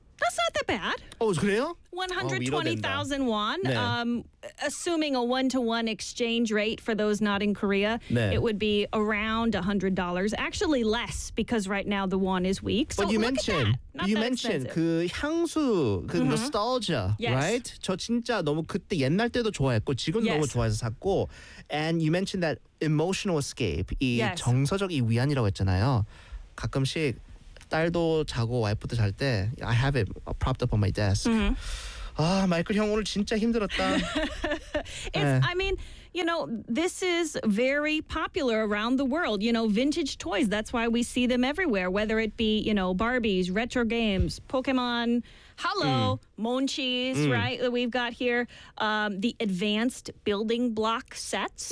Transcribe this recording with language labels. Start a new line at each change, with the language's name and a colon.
English: That's not that bad.
Korean: Oh, 그래요?
English: 120,000 won.
Korean: 네.
English: Assuming a one-to-one exchange rate for those not in Korea,
Korean: 네.
English: it would be around $100. Actually, less because right now the won is weak. But so you mentioned, expensive.
Korean: 그 향수, 그
English: nostalgia, right?
Korean: 저 진짜 너무 그때 옛날 때도 좋아했고 지금도 너무 좋아해서 샀고.
English: And you mentioned that emotional escape,
Korean: 이 정서적 이 위안이라고 했잖아요. 가끔씩. 딸도 자고 와이프도 잘 때
English: I have it propped up on my desk.
Korean: 아, 마이클 형 오늘 진짜 힘들었다.
English: I mean, you know, this is very popular around the world. You know, vintage toys, that's why we see them everywhere. Whether it be, you know, Barbies, retro games, Pokemon, Hello, Monchies, right, that we've got here. The advanced building block sets.